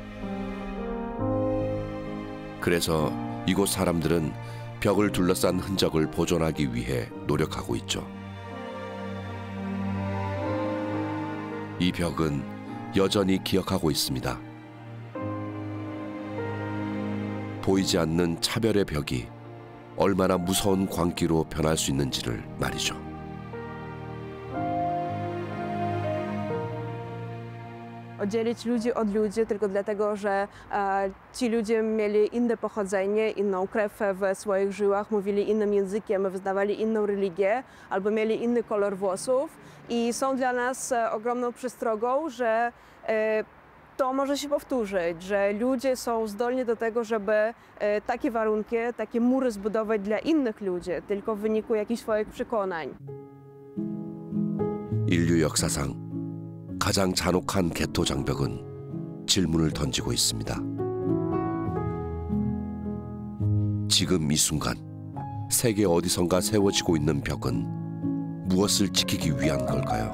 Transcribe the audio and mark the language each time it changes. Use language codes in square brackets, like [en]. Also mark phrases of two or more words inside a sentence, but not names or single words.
[ko] 그래서 이곳 사람들은 벽을 둘러싼 흔적을 보존하기 위해 노력하고 있죠. 이 벽은 여전히 기억하고 있습니다. 보이지 않는 차별의 벽이 얼마나 무서운 광기로 변할 수 있는지를 말이죠. [pl] Oddzielić ludzi od ludzi tylko dlatego, że ci ludzie mieli inne pochodzenie, inną krew w swoich żyłach, mówili innym językiem, wyznawali inną religię albo mieli inny kolor włosów i są dla nas ogromną przestrogą, że to może się powtórzyć, że ludzie są zdolni do tego, żeby takie warunki, takie mury zbudować dla innych ludzi, tylko w wyniku jakichś swoich przekonań. [ko] 인류 역사상 가장 잔혹한 개토 장벽은 질문을 던지고 있습니다. 지금 이 순간 세계 어디선가 세워지고 있는 벽은 무엇을 지키기 위한 걸까요?